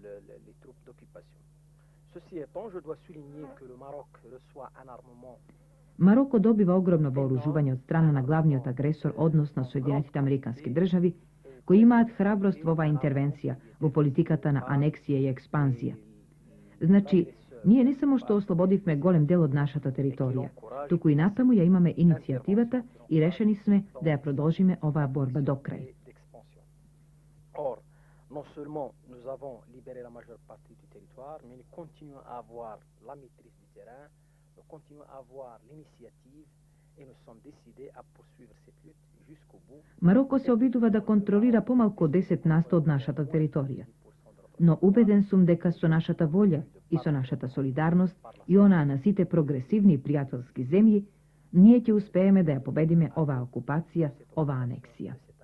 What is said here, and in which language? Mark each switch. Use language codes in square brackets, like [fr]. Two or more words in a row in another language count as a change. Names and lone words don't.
[mk] Мароко добива огромно вооружување од страна на главниот агресор, односно Соединетите Американски држави, кои имаат храброст во оваа интервенција, во политиката на анексија и експанзија. Значи, ние не само што ослободивме голем дел од нашата територија, туку и натаму ја имаме иницијативата и решени сме да ја продолжиме оваа борба до крај. [fr] Non seulement nous avons libéré la majeure partie du territoire, mais nous continuons à avoir la maîtrise du terrain, nous continuons à avoir l'initiative et nous sommes décidés à poursuivre cette lutte jusqu'au bout. [mk] Мароко се обидува да контролира помалку 10% од нашата територија. Но убеден сум дека со нашата волја и со нашата солидарност и онаа на сите прогресивни и пријателски земји, ние ќе успееме да ја победиме оваа окупација, оваа анексија.